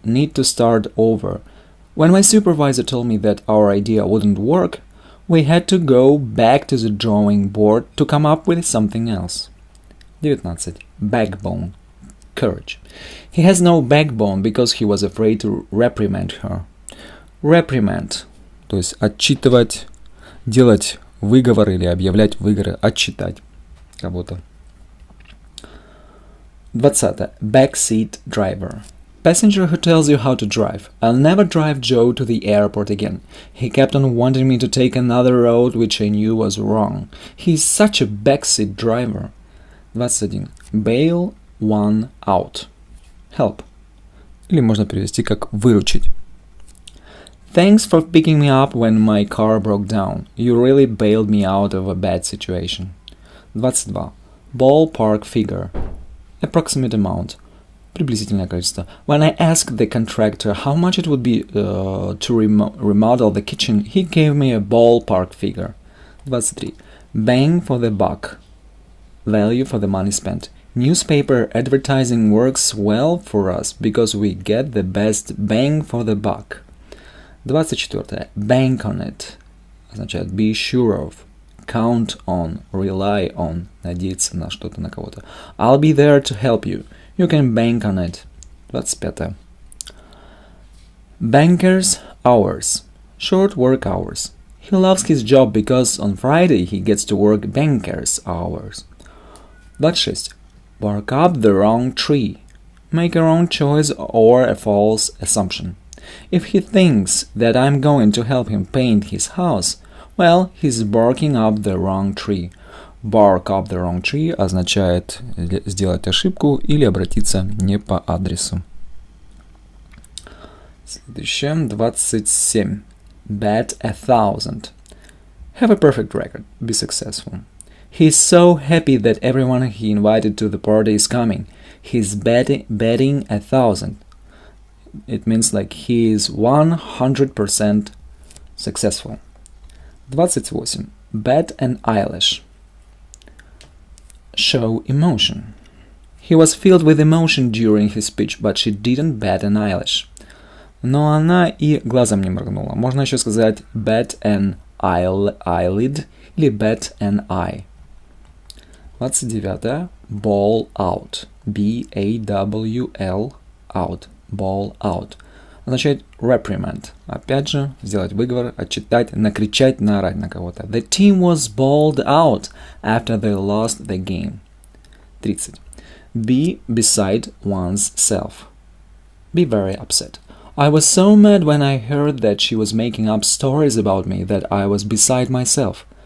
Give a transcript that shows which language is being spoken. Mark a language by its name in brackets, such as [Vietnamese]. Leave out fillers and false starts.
[English] Need to start over. When my supervisor told me that our idea wouldn't work, we had to go back to the drawing board to come up with something else. 19. Backbone. Courage. He has no backbone because he was afraid to reprimand her. Reprimand. [Russian] То есть отчитывать, делать выговор или объявлять выговоры, отчитать кого-то. [English] 20. Backseat driver. Passenger who tells you how to drive. I'll never drive Joe to the airport again. He kept on wanting me to take another road which I knew was wrong. He's such a backseat driver. 21. Bail one out. Help. [Russian] Или можно перевести как выручить. [English] Thanks for picking me up when my car broke down. You really bailed me out of a bad situation. 22. Ballpark figure. Approximate amount. [Russian] Приблизительное количество. [English] When I asked the contractor how much it would be to remodel the kitchen, he gave me a ballpark figure. 23. Bang for the buck. Value for the money spent. Newspaper advertising works well for us because we get the best bang for the buck. 24. Bank on it. [Russian] Означает [English] be sure of. Count on, rely on, [Russian] надеяться на что-то, на кого-то. [English] I'll be there to help you. You can bank on it. 25. Banker's hours. Short work hours. He loves his job because on Friday he gets to work banker's hours. 26. Bark up the wrong tree. Make a wrong choice or a false assumption. If he thinks that I'm going to help him paint his house, well, he's barking up the wrong tree. Bark up the wrong tree [Russian] означает сделать ошибку или обратиться не по адресу. Следующее, [English] 27. Bet 1,000. Have a perfect record. Be successful. He's so happy that everyone he invited to the party is coming. He's betting 1,000. It means like he is 100% successful. 28. Bet an eyelash. Show emotion. He was filled with emotion during his speech, but she didn't bat an eyelash. [Russian] Но она и глазом не моргнула. Можно еще сказать [English] bat an eyelid [Russian] или [English] bat an eye. 29. Ball out. B-A-W-L out. Ball out. [Russian] Означает reprimand. Опять же, сделать выговор, отчитать, накричать, наорать на кого-то. [English] The team was balled out after they lost the game. 30. Be beside one's self. Be very upset. I was so mad when I heard that she was making up stories about me that I was beside myself.